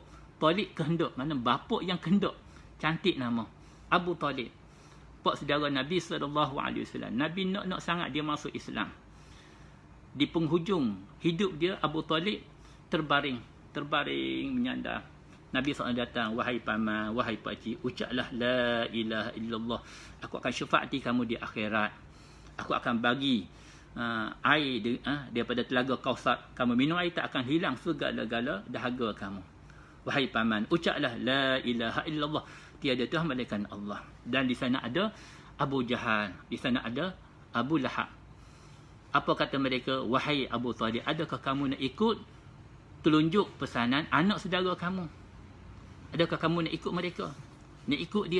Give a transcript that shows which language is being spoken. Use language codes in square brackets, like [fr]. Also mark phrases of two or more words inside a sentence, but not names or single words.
[ms] Talib kehendak, maknanya bapa yang kehendak. Cantik nama, Abu Talib, pak saudara Nabi SAW. Nabi nak sangat dia masuk Islam. Di penghujung hidup dia, Abu Talib terbaring menyandar. Nabi SAW datang, wahai paman, wahai pakcik, ucaplah [ar] لا إله إلا الله, [ms] aku akan syafaati kamu di akhirat. Aku akan bagi air daripada telaga Kausar, kamu minum air tak akan hilang segala-gala dahaga kamu. Wahai paman, ucaplah [ar] لا إله إلا الله, [ms] tiada Tuhan melainkan Allah. Dan di sana ada Abu Jahal, di sana ada Abu Lahab. Apa kata mereka? Wahai Abu Talib, adakah kamu nak ikut telunjuk pesanan anak saudara kamu? Adakah kamu nak ikut mereka? Nak ikut dia?